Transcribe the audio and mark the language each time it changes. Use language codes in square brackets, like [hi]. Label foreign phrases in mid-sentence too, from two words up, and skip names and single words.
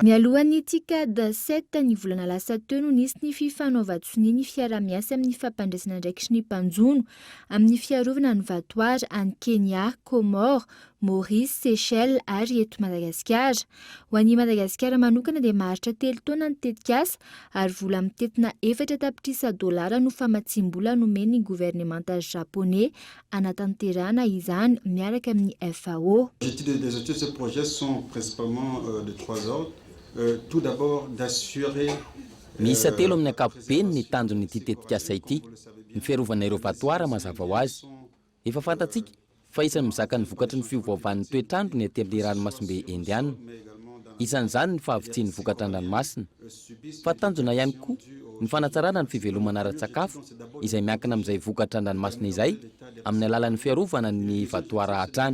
[mg] Mialohan'ny tikada 7 ny volana lasa teo no nisy ny fifanaovan-tsoniana fiara-miasa amin'ny fampandraisana ndraiky sy ny mpanjono amin'ny fiarovana ny vatoary any Kenya, Comore, Maurice, Seychelles ary eto Madagasikara. Ho an'i Madagasikara manokana dia maharitra 3 taona ny tetikasa ary vola mitetina 4 tapitrisa dolara no famatsim-bola nomeny gouvernemanta japonais anatanterahana izany miaraka amin'ny FAO. [fr] Des études de ce projet sont principalement de 3 ordres. Tout d'abord d'assurer [mg] Miisa telo amin'ny ankapobeny ny tanjon'ity tetikasa ity. Ny fiarovana ireo vatoara mazava ho azy. Efa fantatsika fa isan'ny mizaka ny vokatry ny fiovaovan'ny toetr'andro ny aty amin'ny ranomasimbe Indiana. Isan'izany ny fahavitsin'ny vokatra an-dranomasina. Fa tanjona ihany koa ny fanatsarana ny fivelomana ara-tsakafo izay miankina amin'izay vokatra an-dranomasina izay amin'ny alalan'ny fiarovana ny vatoara hatrany.